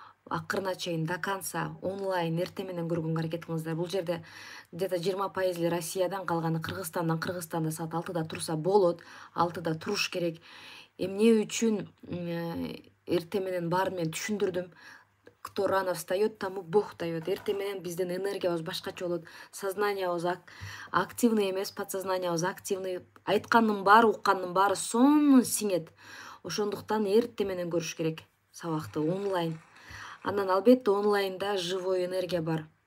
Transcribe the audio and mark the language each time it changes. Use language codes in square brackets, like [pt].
[ky] Акырына чейин [ru] до конца [ky] онлайн эртең менен көргөнгө аракет кылыңыздар. Бул жерде [ru] где-то [ky] 20% Россиядан, калганы Кыргызстандан. Кыргызстанда саат 6-да турса болот, 6-да туруш керек. Эмне үчүн эртең менен баарын мен түшүндүрдүм. [ru] Кто рано встает, тому Бог дает. [ky] Эртең менен биздин энергиябыз башкача болот. Сознаниябыз активный эмес, подсознаниябыз активный. Айткандын баары, уккандын баары сонун сиңет. Ошондуктан эртең менен көрүш керек сабакты онлайн. Анан албетте онлайнда живой энергия бар.